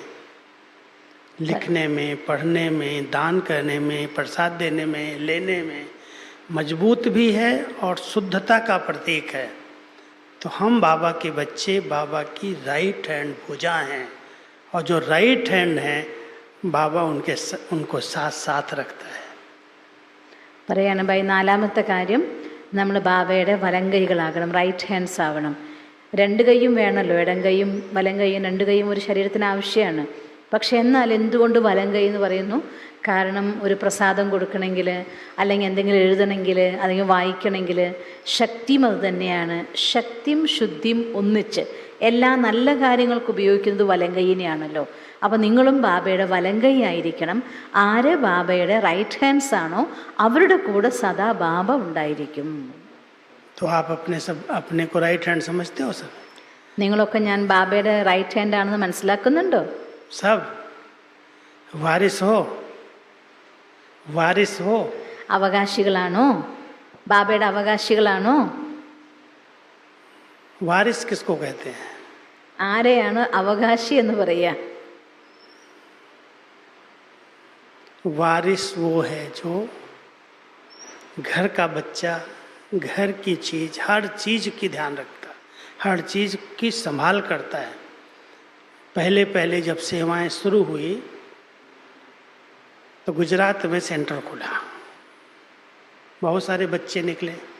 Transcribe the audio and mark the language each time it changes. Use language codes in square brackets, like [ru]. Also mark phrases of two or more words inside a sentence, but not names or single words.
[hi] लिखने में, पढ़ने में, दान करने में, प्रसाद देने में, लेने में मजबूत भी है और शुद्धता का प्रतीक है. तो हम बाबा के बच्चे, बाबा की [en] right hand [hi] भुजा हैं. और जो [en] right hand [hi] हैं बाबा उनको साथ साथ रखता है. [ml] പറയാണ് ബൈ, 4ാമത്തെ കാര്യം, നമ്മൾ ബാബയുടെ വലം കൈകളാകണം, [en] right hands [ml] ആവണം. 2 കൈയും വേണമല്ലോ, ഇടം കൈയും വലം കൈയും 2 കൈയും ഒരു ശരീരത്തിന് ആവശ്യമാണ്. പക്ഷെ എന്നാൽ എന്തുകൊണ്ട് വലം കൈ എന്ന് പറയുന്നു? കാരണം ഒരു പ്രസാദം കൊടുക്കണമെങ്കിൽ, അല്ലെങ്കിൽ എന്തെങ്കിലും എഴുതണമെങ്കിൽ, അല്ലെങ്കിൽ വായിക്കണമെങ്കിൽ ശക്തിയും അത് തന്നെയാണ്. ശക്തിയും ശുദ്ധിയും ഒന്നിച്ച് എല്ലാ നല്ല കാര്യങ്ങൾക്ക് ഉപയോഗിക്കുന്നത് വലം കൈയിനെയാണല്ലോ. അപ്പോൾ നിങ്ങളും ബാബയുടെ വലങ്കൈ ആയിരിക്കണം. ആര് ബാബയുടെ [en] right hands [ml] ആണോ അവരുടെ കൂടെ സദാ ബാബ ഉണ്ടായിരിക്കും. [hi] तो आप अपने को [en] right hand [hi] समझते हो सब? [ml] നിങ്ങളൊക്കെ ഞാൻ ബാബയുടെ [en] right hand [ml] ആണെന്ന് മനസ്സിലാക്കുന്നുണ്ടോ? [hi] सब वारिस हो [ml] അവകാശികളാണോ? ബാബയുടെ അവകാശികളാണോ? [hi] वारिस किसको कहते हैं? [ml] ആരെയാണ് അവകാശി എന്ന് പറയുക? [hi] वारिस वो है जो घर का बच्चा घर की चीज हर चीज की ध्यान रखता, हर चीज की संभाल करता है. पहले जब सेवाएं शुरू हुई तो गुजरात में सेंटर खुला, बहुत सारे बच्चे निकले.